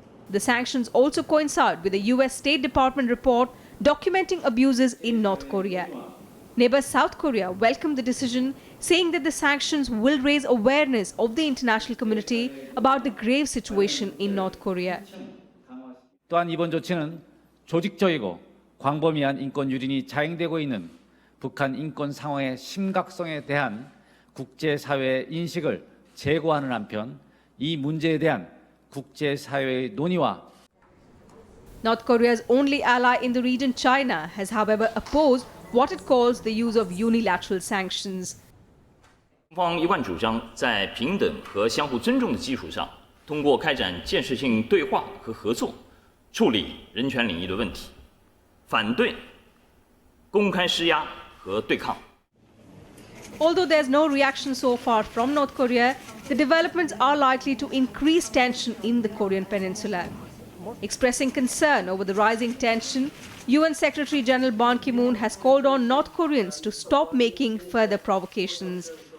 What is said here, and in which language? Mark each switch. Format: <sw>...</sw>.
<en>The sanctions also coincide with a US State Department report documenting abuses in North Korea. Neighbor South Korea welcomed the decision, saying that the sanctions will raise awareness of the international community about the grave situation in North Korea.</en> <ko>또한 이번 조치는 조직적이고 광범위한 인권 유린이 자행되고 있는 북한 인권 상황의 심각성에 대한 국제사회의 인식을 제고하는 한편 이 문제에 대한 국제사회의 논의와</ko> <en>North Korea's only ally in the region, China, has however opposed what it calls the use of unilateral sanctions.</en> <zh>中方一贯主张在平等和相互尊重的基础上，通过开展建设性对话和合作，处理人权领域的问题，反对公开施压和对抗。</zh> <en>Although there's no reaction so far from North Korea, the developments are likely to increase tension in the Korean peninsula. Expressing concern over the rising tension, UN Secretary General Ban Ki-moon has called on North Koreans to stop making further provocations.</en>